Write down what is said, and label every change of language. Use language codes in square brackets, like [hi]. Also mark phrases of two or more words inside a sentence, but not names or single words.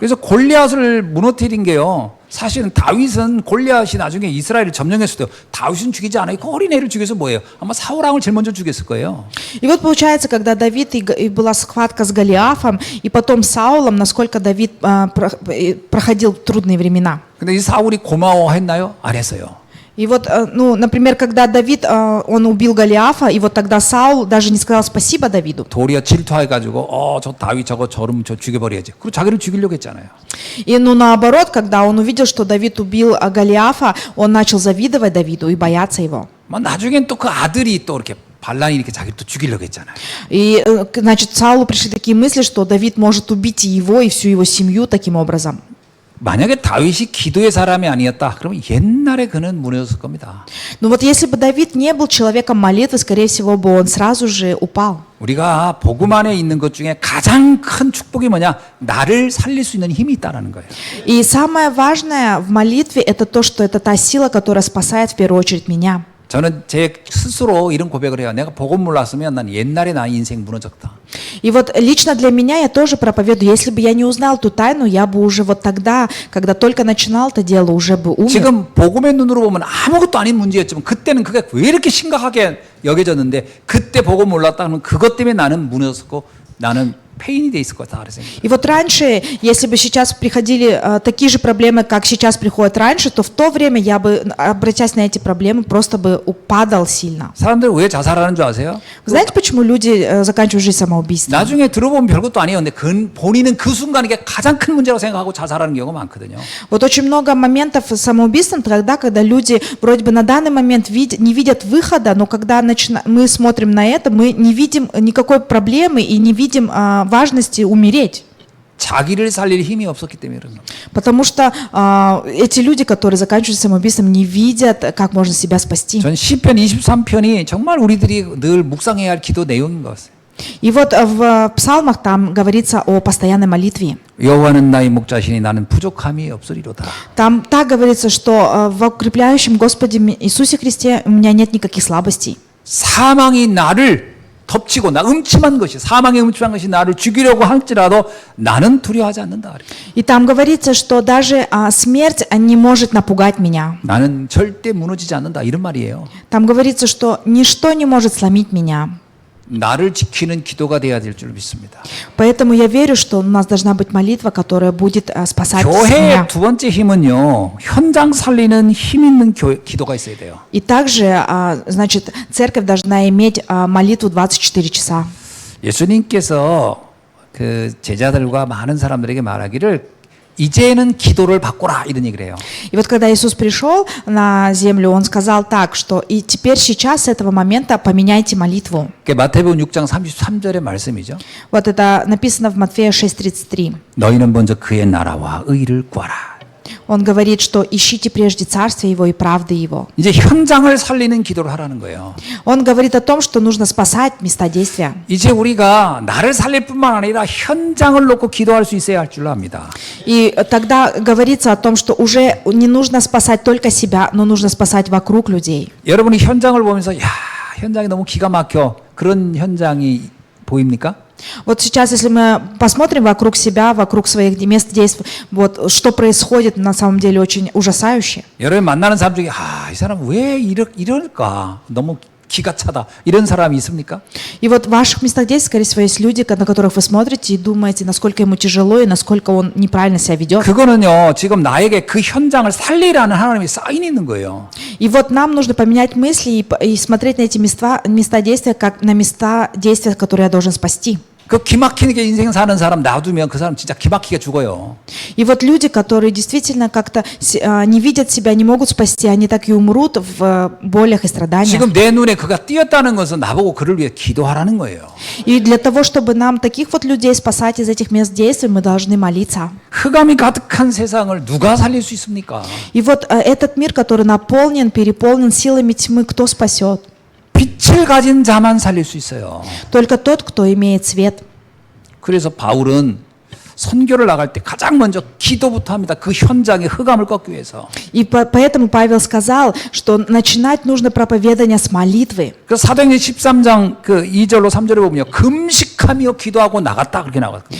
[ko] 그래서 골리앗을 무너뜨린 게요 사실은 다윗은 골리앗이 나중에 이스라엘을 점령했을 때 다윗은 죽이지 않아요. 그 어린애를 죽여서 뭐예요? 아마 사울 왕을 제일 먼저 죽였을 거예요. [ru] И вот получается, когда Давид и была схватка с Голиафом, и потом с Саулом, насколько Давид проходил трудные времена. [ko] 근데 이 사울이 고마워했나요? 안 했어요. [ru] И вот, ну, например, когда Давид, он убил Голиафа, и вот тогда Саул даже не сказал спасибо Давиду. [ko] 도리어 질투해가지고 저 다윗 저러면 저 죽여버려야지. 그리고 자기를 죽이려고 했잖아요. [ru] И ну наоборот, когда он увидел, что Давид убил Голиафа, он начал завидовать Давиду и бояться его. [ko] 나중엔 또 그 아들이 또 이렇게 반란이 이렇게 자기를 또 죽이려고 했잖아요. [ru] И, значит, Саулу пришли такие мысли, что Давид может убить и его, и всю его семью таким образом. [ko] 만약에 다윗이 기도의 사람이 아니었다, 그러면 옛날에 그는 무너졌을 겁니다. [ru] Но вот если бы Давид не был человеком молитвы, скорее всего бы он сразу же упал. [ko] 우리가 복음 안에 있는 것 중에 가장 큰 축복이 뭐냐? 나를 살릴 수 있는 힘이 있다라는 거예요. [ru] И самое важное в молитве это то, что это та сила, которая спасает в первую очередь меня. [ko] 저는 제 스스로 이런 고백을 해요. 내가 복음 몰랐으면 난 옛날에 나 인생 무너졌다. [ru] И вот лично для меня я тоже проповедую. Если бы я не узнал ту тайну, я бы уже вот тогда, когда только начинал это дело, уже бы умер. [ko] 지금 복음의 눈으로 보면 아무것도 아닌 문제였지만 그때는 그게 왜 이렇게 심각하게 여겨졌는데 그때 복음 몰랐다 하면 그것 때문에 나는 무너졌고 나는 페인이 돼 있을 거다 그래서. [ru] И вот раньше, если бы сейчас приходили такие же проблемы, как сейчас приходят раньше, то в то время я бы, обратясь на эти проблемы, просто бы упадал сильно. [ko] 사람들 왜 자살하는 줄 아세요? [ru] Вы знаете, почему люди заканчивают жизнь самоубийством? [ko] 나중에 들어보면 별것도 아니에요. 근데 본인은 그 순간 이게 가장 큰 문제라고 생각하고 자살하는 경우가 많거든요. [ru] Вот очень много моментов с самоубийством тогда, когда люди вроде бы на данный момент не видят выхода, но когда мы смотрим на это, мы не видим никакой проблемы и не видим важности умереть. [ko] 자기를 살릴 힘이 없었기 때문에 그런 거예요. [ru] Потому что эти люди, которые заканчивают самоубийством, не видят, как можно себя спасти. [ko] 전 시편 23편이 정말 우리들이 늘 묵상해야 할 기도 내용인 것 같아요. [ru] И вот в псалмах там говорится о постоянной молитве. [ko] 여호와는 나의 목자시니 나는 부족함이 없으리로다. [ru] Там так говорится, что в укрепляющем Господе Иисусе Христе у меня нет никаких слабостей. [ko] 사망이 나를 덮치고 음침한 것이 사망의 음침한 것이 나를 죽이려고 할지라도 나는 두려워하지 않는다. [ru] И там говорится, что даже смерть не может напугать меня. [ko] 나는 절대 무너지지 않는다 이런 말이에요. [ru] Там говорится, что ничто не может сломить меня. [ko] 나를 지키는 기도가 돼야 될 줄 믿습니다. [ru] Поэтому я верю, что у нас должна быть молитва, которая будет спасать [ko] 교회의 [ru] меня. [ko] 두 번째 힘은요. 현장 살리는 힘 있는 기도가 있어야 돼요. [ru] И также, значит, церковь должна иметь молитву 24 часа. [ko] 예수님께서 그 제자들과 많은 사람들에게 말하기를 이제는 기도를 바꾸라 이런 얘기를 해요. [ru] И вот когда Иисус пришел на землю, Он сказал так, что и теперь сейчас с этого момента поменяйте молитву. [ko] 그게 마태복음 6장 33절의 말씀이죠. [ru] Вот это написано в Матфея 6:33. [ko] 너희는 먼저 그의 나라와 의를 구하라. [ru] Он говорит, что ищите прежде Царствие Его и правды Его. [ko] 이제 현장을 살리는 기도를 하라는 거예요. [ru] Он говорит о том, что нужно спасать места действия. [ko] 이제 우리가 나를 살릴 뿐만 아니라 현장을 놓고 기도할 수 있어야 할 줄 압니다. [ru] И тогда говорится о том, что уже не нужно спасать только себя, но нужно спасать вокруг людей. [ko] 여러분이 현장을 보면서 야, 현장이 너무 기가 막혀. 그런 현장이 보입니까? [ru] Вот сейчас, если мы посмотрим вокруг себя, вокруг своих мест действий, вот что происходит на самом деле очень ужасающе. [ko] 여러분 만나는 사람 중에 이 사람 왜 이럴까? 너무 기가 차다. 이런 사람이 있습니까? [ru] И вот в ваших местах действий, скорее всего, есть люди, на которых вы смотрите и думаете, насколько ему тяжело и насколько он неправильно себя ведет. [ko] 그거는요, 지금 나에게 그 현장을 살리라는 하나님의 사인이 있는 거예요. [ru] И вот нам нужно поменять мысли и смотреть на эти места действия, как на места действия, которые я должен спасти. [ko] 그 기막히게 인생 사는 사람 놔두면 그 사람 진짜 기막히게 죽어요. [ru] И вот люди, которые действительно как-то не видят себя, не могут спасти, они так и умрут в болях и страданиях. [ko] 지금 내 눈에 그가 띄었다는 것은 나보고 그를 위해 기도하라는 거예요. [ru] И для того, чтобы нам таких вот людей спасать из этих мест действий, мы должны молиться. [ko] 흑암이 가득한 세상을 누가 살릴 수 있습니까? [ru] И вот этот мир, который наполнен, переполнен силами тьмы, кто спасет? [ko] 빛을 가진 자만 살릴 수 있어요. [ru] Только тот, кто имеет свет. [ko] 그래서 바울은 선교를 나갈 때 가장 먼저 기도부터 합니다. 그 현장의 흑암을 꺾기 위해서. [ru] И поэтому Павел сказал, что начинать нужно проповедание с молитвы. [ko] 그 사도행전 13장 그 2절로 3절에 보면요. 금식하며 기도하고 나갔다 그렇게 나왔거든요.